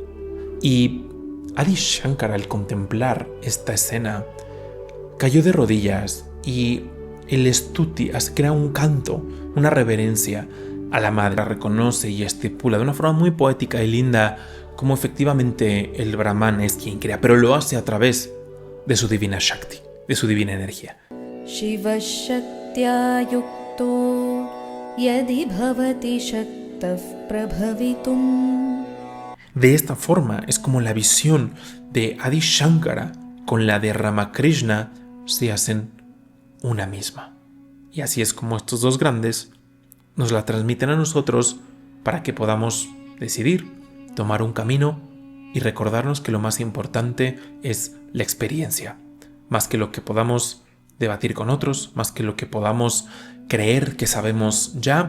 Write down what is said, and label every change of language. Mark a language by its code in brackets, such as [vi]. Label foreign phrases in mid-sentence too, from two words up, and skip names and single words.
[es] Y Adi Shankara, al contemplar esta escena, cayó de rodillas y el stuti crea un canto, una reverencia a la madre. La reconoce y estipula de una forma muy poética y linda cómo efectivamente el Brahman es quien crea, pero lo hace a través de su divina Shakti, de su divina energía. [sa] शिवः शक्त्या युक्तो यदि भवति शक्तः प्रभवितुम्. [es] De esta forma es como la visión de Adi Shankara con la de Ramakrishna se hacen una misma. Y así es como estos dos grandes nos la transmiten a nosotros para que podamos decidir, tomar un camino y recordarnos que lo más importante es la experiencia, más que lo que podamos debatir con otros, más que lo que podamos creer que sabemos ya.